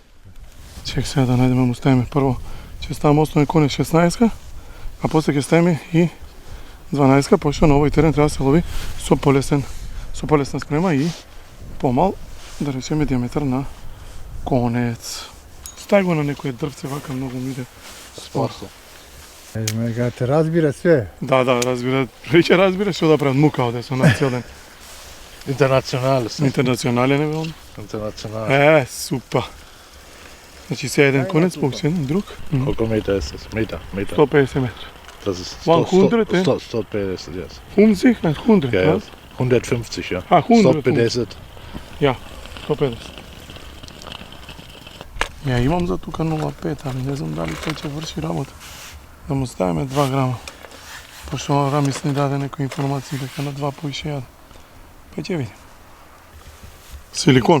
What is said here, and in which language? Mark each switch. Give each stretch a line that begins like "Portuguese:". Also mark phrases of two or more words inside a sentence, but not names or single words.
Macedonian: Чек сега да најдеме, му ставиме прво, ќе ставаме основен конец 16, а после ќе ставиме и 12, пошто на овој терен треба да се лови со полесна спрема и помал, да речеме диаметар на конец. Стај го на некој дрвце, вака многу ми иде спор. Ме те разбира све. Да, разбира, веќе разбира што да прават мука оде со нас цел ден.
German: International ist das.
Macedonian: Интернационален е он.
German: International.
Macedonian: Супер. Значи сега еден конец, по еден друг.
German: Koliko Meter ist das? Meter.
Macedonian: 150 метри.
German: Das ist 100, eh? 150, yes. 100, 100, Ja, ja. ja? 150, ja. 100. 150. 150.
Macedonian: Ја имам за тука 0,5, али не знам дали тој ќе врши работа. Да му ставиме 2 грама. Пошто Рамис ни даде некои информации дека на 2,60. Па ќе видим. Силикон.